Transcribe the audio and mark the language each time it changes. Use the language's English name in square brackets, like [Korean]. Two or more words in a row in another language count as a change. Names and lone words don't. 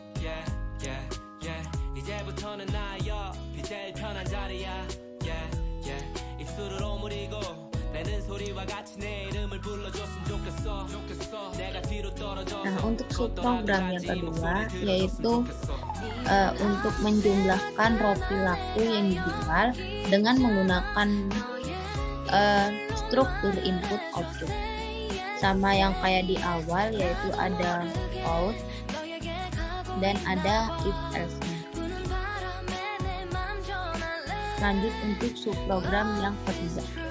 [Korean] 이제부터는 나의 옆이 제일 편한 자리야 입술을 오므리고 내는 소리와 같이 내 이름을 불러줬으면 좋겠어 내가 뒤로 떨어져. [Indonesian] Nah, untuk subprogram yang kedua yaitu untuk menjumlahkan roti laku yang dijual dengan menggunakan struktur [English] input output [Indonesian] sama yang kayak di awal, yaitu ada out dan ada [English] if else-nya. [Indonesian] Lanjut untuk subprogram yang ketiga.